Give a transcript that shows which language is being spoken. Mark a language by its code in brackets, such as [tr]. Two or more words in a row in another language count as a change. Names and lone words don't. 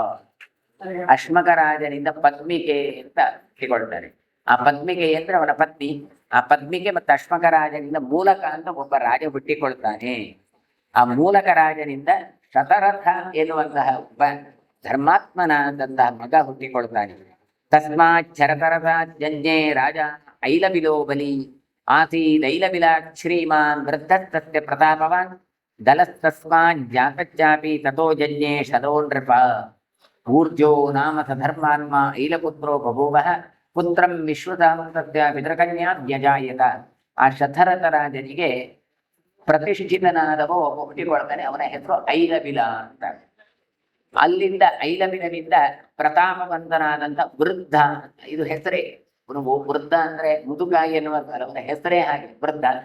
[kn] ಅಶ್ಮಕ ರಾಜನಿಂದ ಪದ್ಮಿಕೆ ಅಂತ ಹುಟ್ಟಿಕೊಳ್ತಾರೆ. ಆ ಪದ್ಮಿಕೆ ಅಂದ್ರೆ ಅವನ ಪತ್ನಿ. ಆ ಪದ್ಮಿಕೆ ಮತ್ತು ಅಶ್ಮಕ ರಾಜನಿಂದ ಮೂಲಕ ಅಂತ ಒಬ್ಬ ರಾಜ ಹುಟ್ಟಿಕೊಳ್ತಾನೆ. ಆ ಮೂಲಕ ರಾಜನಿಂದ ಶತರಥ ಎನ್ನುವಂತಹ ಒಬ್ಬ ಧರ್ಮಾತ್ಮನಾದಂತಹ ಮಗ ಹುಟ್ಟಿಕೊಳ್ತಾನೆ. [sa] ತಸ್ಮಾತ್ ಶರತರಥ ಜಜ್ಞೆ ರಾಜ ಐಲಬಿಲೋ ಬಲಿ ಆಸೀದೈಲಬಿಲಾತ್ ಶ್ರೀಮಾನ್ ವೃದ್ಧಸ್ತಸ್ಯ ಪ್ರತಾಪವಾನ್ ದಲಸ್ತಸ್ಮಾತ್ ಜಾತಚ್ಚಾಪಿ ತಥೋ ಜಜ್ಞೆ ಶತೋ ನೃಪ. ಊರ್ಜೋ ನಾಮ ಸ ಧರ್ಮಾತ್ಮ ಐಲಪುತ್ರೋ ಬಭೂವಃ ಪುತ್ರಂ ವಿಶ್ವತಾಮಸ್ಯ ಪಿತೃಕನ್ಯಾ ವ್ಯಜಾಯತ. [kn] ಆ ಶತರಥ ರಾಜನಿಗೆ ಪ್ರತಿಷ್ಠಿತನಾದವ ಒಬ್ಬ ಹುಟ್ಟಿಕೊಳ್ತಾನೆ. ಅವನ ಹೆಸರು ಐಲಬಿಲ ಅಂತ. ಅಲ್ಲಿಂದ ಐಲಬಿಲನಿಂದ ಪ್ರತಾಪವಂತನಾದಂತ ವೃದ್ಧ, ಇದು ಹೆಸರೇ. ವೃದ್ಧ ಅಂದ್ರೆ ಮುದುಕ ಎನ್ನುವಂತಾರೆ, ಅವನ ಹೆಸರೇ ಹಾಗೆ ವೃದ್ಧ ಅಂತ.